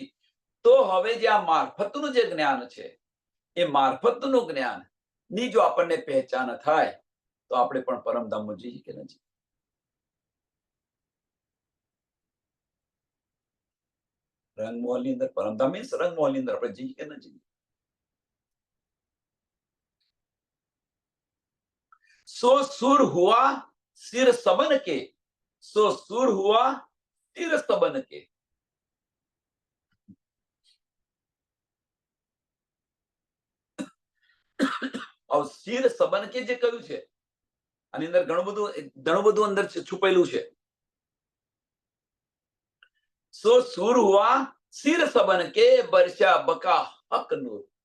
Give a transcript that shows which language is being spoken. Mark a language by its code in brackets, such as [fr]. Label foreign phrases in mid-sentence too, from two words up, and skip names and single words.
[gu] તો હવે જે આ મારફતનું જે જ્ઞાન છે, એ મારફતનું જ્ઞાન ની જો આપણને પહેચાન થાય, તો આપણે પણ પરમધામમાં જઈએ કે નથી? રંગમહોલની અંદર પરમધામ મીન્સ રંગમહોલની અંદર આપણે જઈએ કે ન જઈએ? [hi] सो सुर हुआ सिर सबन के, सो सुर हुआ सिर सबन के. सिर सબन के [gu] જે કહ્યું છે, આની અંદર ઘણું બધું અંદર છુપાયેલું છે. [hi] सो सुर हुआ सिर सबन के, बरसा बका हक नूर.